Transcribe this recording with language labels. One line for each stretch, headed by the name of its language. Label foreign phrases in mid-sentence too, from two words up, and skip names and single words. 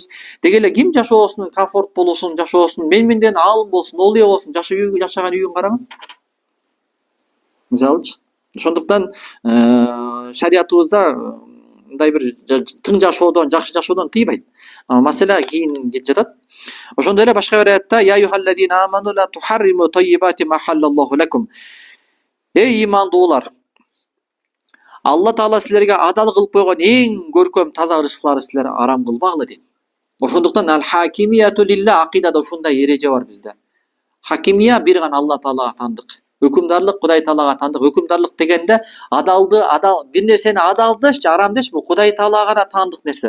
Kyrgyz: Деги эле ким жашоосунун комфорт болушун, жашоосунун менменден аалым болсун, олуя болсун, жашаган үйүн караңыз. Мисалычы. Ошондуктан шариятыбызда мындай бир тың жашоодон, жакшы жашоодон тыйбайт. Маселе кийин кетип жатат. Ошондой эле башка бир аятта
Arabic: يا أيها الذين آمنوا لا تحرموا طيبات ما أحل الله لكم.
Kyrgyz: Эй имандуулар, Алла Таала силерге адал кылып койгон эң көркөм таза ырыскыларды силер арам кылбагыла дейт. Ошондуктан
Arabic: الحاكمية لله
Kyrgyz: акидада ушундай эреже бар бизде. Хакимия бир гана Алла Таалага тандык. Өкүмдарлык Кудай Таалага тандык. Өкүмдарлык дегенде адал бир нерсени адал деш, арам деш бул Кудай Таалага гана тандык нерсе.